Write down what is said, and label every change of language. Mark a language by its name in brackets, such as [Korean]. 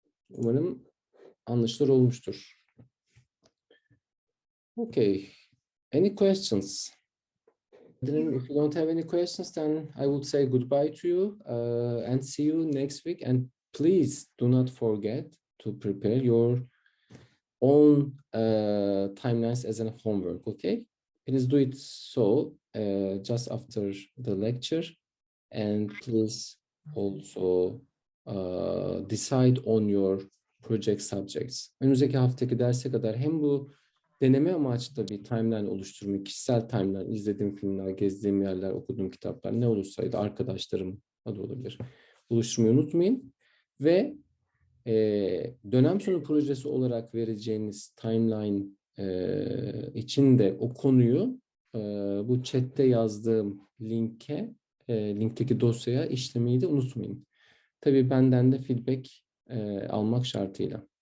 [Turkish] Umarım anlaşılır olmuştur. [English] Okay. Any questions? If you don't have any questions, then I would say goodbye to you and see you next week. And please do not forget to prepare your own timelines as a homework, okay? Please do it so just after the lecture. And please also decide on your project subjects. [Turkish] Önümüzdeki haftaki derse kadar hem bu deneme amaçlı bir timeline oluşturmayı, kişisel timeline, izlediğim filmler, gezdiğim yerler, okuduğum kitaplar, ne olursaydı, arkadaşlarım adı olabilir, oluşturmayı unutmayın. Ve dönem sonu projesi olarak vereceğiniz timeline için de o konuyu bu chatte yazdığım linkteki dosyaya işlemeyi de unutmayın. Tabii benden de feedback almak şartıyla.